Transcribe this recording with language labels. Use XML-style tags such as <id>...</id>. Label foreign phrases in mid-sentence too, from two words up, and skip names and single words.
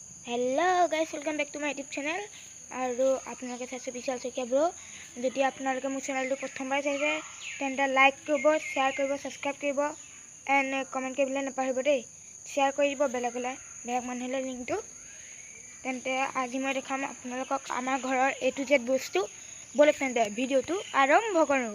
<en>Hello guys, welcome back to my YouTube channel और</en> <as>আপোনালোকে চাইছে</as> <en>विशाल शइकिया ब्रो।</en> <as>যদি আপোনালোকে মোৰ চেনেলটো প্ৰথমবাৰ চাইছে তেন্তে লাইক কৰিব, শ্বেয়াৰ কৰিব, সাবস্ক্ৰাইব কৰিব এণ্ড কমেণ্ট কৰিবলৈ নাপাহৰিব দেই। শ্বেয়াৰ কৰি দিব বেলেগলৈ, বেলেগ মানুহলৈ লিংকটো। তেন্তে আজি মই দেখাম আপোনালোকক আমাৰ ঘৰৰ A to Z বস্তু। বলক তেন্তে ভিডিঅ'টো আৰম্ভ কৰোঁ।</as>